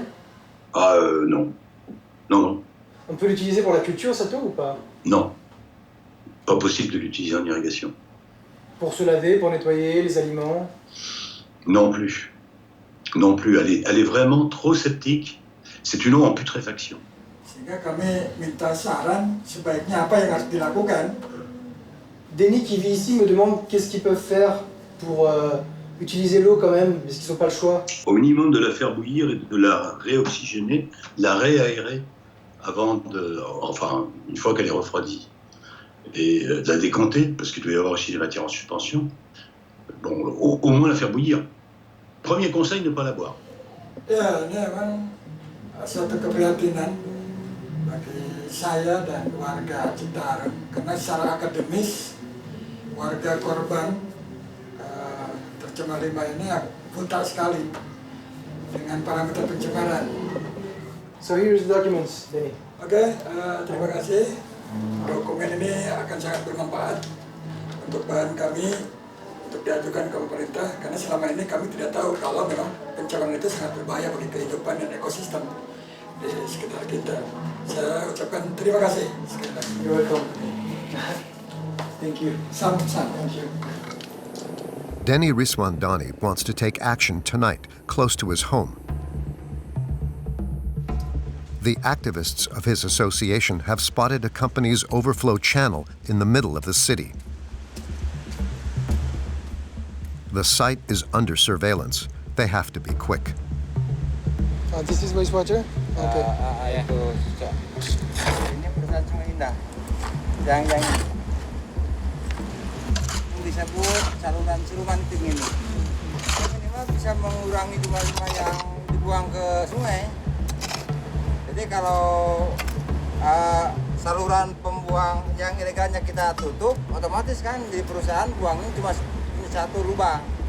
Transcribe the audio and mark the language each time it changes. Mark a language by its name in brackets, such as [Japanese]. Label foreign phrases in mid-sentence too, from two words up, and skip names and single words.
[French] Non. Non. On peut l'utiliser pour la culture, ça ou pas? Non. Pas possible de l'utiliser en irrigation. Pour se laver, pour nettoyer les aliments? Non plus. Non plus, elle est vraiment trop septique. C'est une eau en putréfaction. [Indonesian] Sehingga kami minta saran sebaiknya apa yang harus dilakukan. [French] Denis qui vit ici me demande qu'est-ce qu'ils peuvent faire pour utiliser l'eau quand même, parce qu'ils n'ont pas le choix. Au minimum de la faire bouillir et de la réoxygéner, la réaérer enfin, une fois qu'elle est refroidie. Et de la décanter, parce qu'il doit y avoir aussi des matières en suspension. Bon, au moins la faire bouillir. Premier conseil, ne pas la boire. [Indonesian] Ya, ini memang suatu keprihatinan bagi saya dan warga Citarum, karena secara akademis warga korban tercemar limbah ini buta sekali dengan parameter pencemaran. [English] So here's the documents, Denny. [Indonesian] Oke, terima kasih. Dokumen ini akan sangat bermanfaat untuk bahan kami untuk diajukan ke pemerintah, karena selama ini kami tidak tahu kalau memang pencemaran itu sangat berbahaya bagi kehidupan dan ekosistem di sekitar kita. Saya ucapkan terima kasih sekali lagi. [English] You're welcome. Thank you. Sam-sam. Thank you. Denny Riswandani wants to take action tonight, close to his home. The activists of his association have spotted a company's overflow channel in the middle of the city. The site is under surveillance. They have to be quick. This is wastewater? Okay. [Indonesian] Ini perusahaan Sungai Indah. Yang disebut saluran siluman ting ini. Ini mah bisa mengurangi limbah-limbah yang dibuang ke sungai. Jadi kalau saluran pembuang yang ilegalnya kita tutup, otomatis kan di perusahaan buangnya cuma satu lubang.